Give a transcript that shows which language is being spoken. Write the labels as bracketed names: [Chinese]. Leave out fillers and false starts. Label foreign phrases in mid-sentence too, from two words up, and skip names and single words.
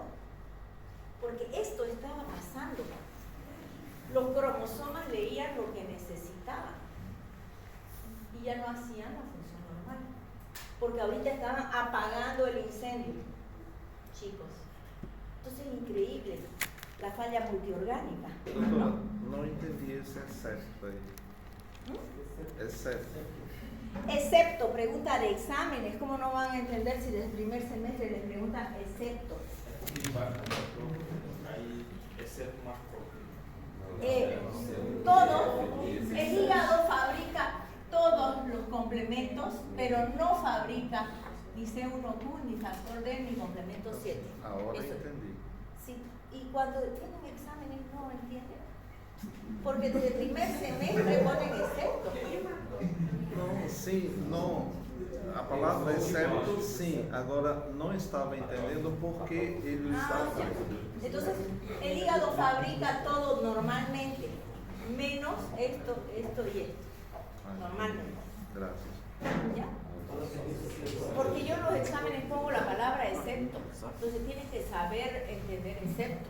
[Spanish] Porque esto estaba pasando. Los cromosomas leían lo que necesitaban y ya no hacían la función normal, porque ahorita estaban apagando el incendio, chicos. Entonces es increíble la falla multiorgánica. [Portuguese] Doutora, não entendi esse excepto aí. [Spanish] Excepto. Excepto, pregunta de exámenes. ¿Cómo no van a entender si desde el primer semestre les preguntan excepto? [Portuguese] Aí, exceto marcou. [Spanish] Todo, el hígado fabrica todos los complementos, pero no fabrica ni C1Q, ni factor D, ni complemento 7. Ahora Eso. [Portuguese] entendi. [Spanish] Sí, y cuando tienen exámenes no entienden, porque desde el primer semestre ponen excepto. [Portuguese] Sim, não. A palavra excepto, sim. Agora, não estava entendendo por que ele estava. [Spanish] Ya. Entonces, el hígado fabrica todo normalmente, menos esto y esto. Normalmente. Gracias. ¿Ya? Porque yo en los exámenes pongo la palabra excepto. Entonces tienen que saber entender excepto.